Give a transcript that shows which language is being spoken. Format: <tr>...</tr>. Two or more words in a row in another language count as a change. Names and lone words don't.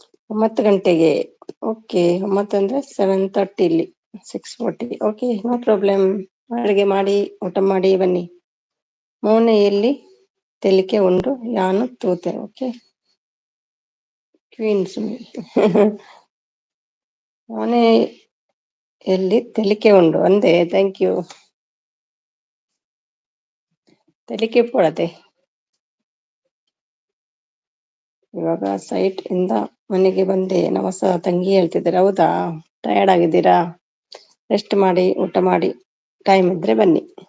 <kn>9 ಗಂಟೆಗೆ. ಓಕೆ, 9 ಅಂದ್ರೆ 7:30 ಇಲ್ಲಿ, 6:40.</kn> <en>OK, no problem.</en> <kn>ಅಡುಗೆ ಮಾಡಿ ಊಟ ಮಾಡಿ ಬನ್ನಿ.</kn> <tcy>ಮೋನೆಯಲ್ಲಿ ತೆಲಿಕೆ ಉಂಡು ಯಾನು ತೂತೆ. ಓಕೆ, ಕ್ವೀನ್ಸ್ ಮೋನೆ ಎಲ್ಲಿ ತೆಲಿಕೆ ಉಂಡು ಅಂದೆ.</tcy> <en>thank you.</en> <tcy>ತೆಲಿಕೆ ಪೋಡತೆ.</tcy> <kn>ಇವಾಗ ಸೈಟ್ ಇಂದ ಮನೆಗೆ ಬಂದೆ. ನಮ್ಮ ಹೊಸ ತಂಗಿ ಹೇಳ್ತಿದ್ದಾರೆ. ಹೌದಾ, ಟಯರ್ಡ್ ಆಗಿದ್ದೀರಾ? ರೆಸ್ಟ್ ಮಾಡಿ ಊಟ ಮಾಡಿ ಟೈಮ್ ಇದ್ರೆ ಬನ್ನಿ.</kn>